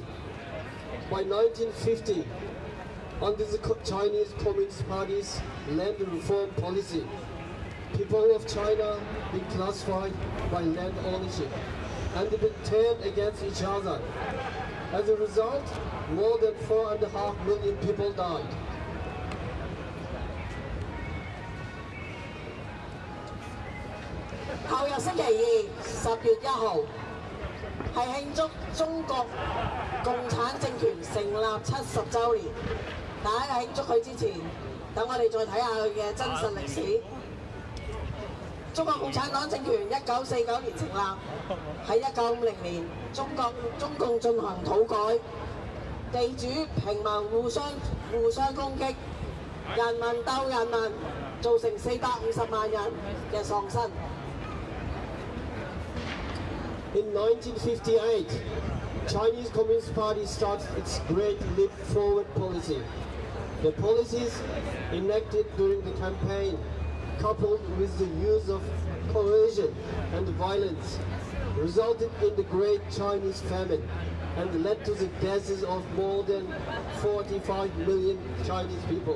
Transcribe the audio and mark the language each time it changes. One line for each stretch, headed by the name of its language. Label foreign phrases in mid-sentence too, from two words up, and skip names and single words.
English: By 1950, under the Chinese Communist Party's land reform policy, people of China been classified by land ownership and been turned against each other. As a result, more than 4.5 million people died.
Cantonese: 後日星期2 10月1號係慶祝中國共產政權成立70週年。大家喺慶祝佢之前，等我哋再睇下佢嘅真實歷史。中國共產黨政權1949年成立，喺1950年中共進行土改，地主平民互相攻擊，人民鬥人民，造成450萬人嘅喪生。
English: In 1958, Chinese Communist Party started its Great Leap Forward policy. The policies enacted during the campaign, coupled with the use of coercion and violence, resulted in the Great Chinese Famine and led to the deaths of more than 45 million Chinese people.